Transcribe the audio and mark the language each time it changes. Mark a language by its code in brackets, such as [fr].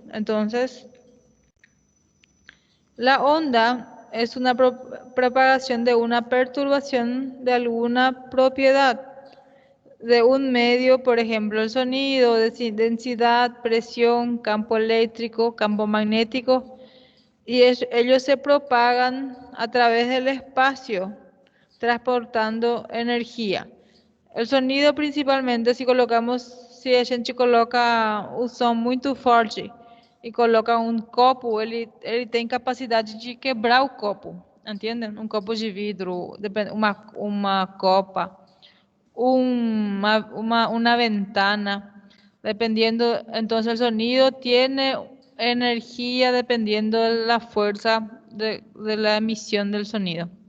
[es] Entonces, la onda es una propagación de una perturbación de alguna propiedad de un medio, por ejemplo, el sonido, densidad, presión, campo eléctrico, campo magnético, y ellos se propagan a través del espacio, transportando energia. El sonido principalmente, [pt] se a gente coloca o som muito forte e coloca um copo, ele tem capacidade de quebrar o copo, entendem? Um copo de vidro, [es] uma copa, una ventana, dependiendo, entonces el sonido tiene energía dependiendo de la fuerza de la emisión del sonido.